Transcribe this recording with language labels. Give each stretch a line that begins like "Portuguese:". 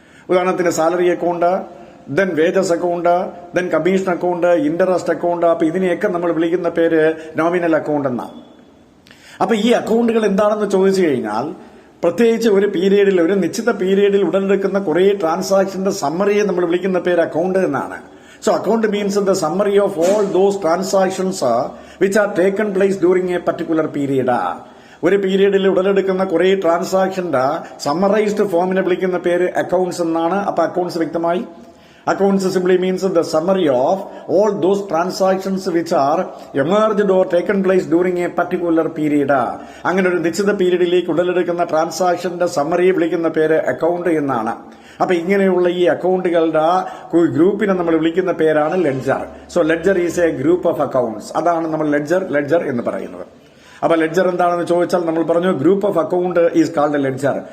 Malayalam: ഉദാഹരണത്തിന്
English: Salary account, then wages account, then commission account, interest account.
Malayalam: അപ്പൊ ഇതിനെയൊക്കെ നമ്മൾ വിളിക്കുന്ന പേര് നോമിനൽ അക്കൗണ്ട് എന്നാണ്. അപ്പൊ ഈ അക്കൗണ്ടുകൾ എന്താണെന്ന് ചോദിച്ചു കഴിഞ്ഞാൽ, പ്രത്യേകിച്ച് ഒരു പീരീഡിൽ, ഒരു നിശ്ചിത പീരീഡിൽ ഉടലെടുക്കുന്ന കുറെ ട്രാൻസാക്ഷന്റെ സമ്മറിയെ നമ്മൾ വിളിക്കുന്ന പേര് അക്കൗണ്ട് എന്നാണ്.
English: So account means the summary of all those transactions which are taken place during a particular period.
Malayalam: ഒരു പീരീഡിൽ ഉടലെടുക്കുന്ന കുറെ ട്രാൻസാക്ഷന്റെ സമ്മറൈസ്ഡ് ഫോമിനെ വിളിക്കുന്ന പേര് അക്കൌണ്ട്സ് എന്നാണ്. അപ്പൊ അക്കൌണ്ട്സ് വ്യക്തമായി.
English: Accounts simply means the summary of all those transactions which are emerged or taken place during a particular period.
Malayalam: അങ്ങനെ ഒരു നിശ്ചിത പീരീഡിലേക്ക് ഉടലെടുക്കുന്ന ട്രാൻസാക്ഷന്റെ സമ്മറിയെ വിളിക്കുന്ന പേര് അക്കൌണ്ട് എന്നാണ്. അപ്പൊ ഇങ്ങനെയുള്ള ഈ അക്കൌണ്ടുകളുടെ ഗ്രൂപ്പിനെ നമ്മൾ വിളിക്കുന്ന പേരാണ് ledger.
English: So ledger is a group of accounts.
Malayalam: അതാണ് നമ്മൾ ലെഡ്ജർ എന്ന് പറയുന്നത്. അപ്പൊ ലെഡ്ജർ എന്താണെന്ന് ചോദിച്ചാൽ നമ്മൾ പറഞ്ഞു
English: Group of account is called ledger.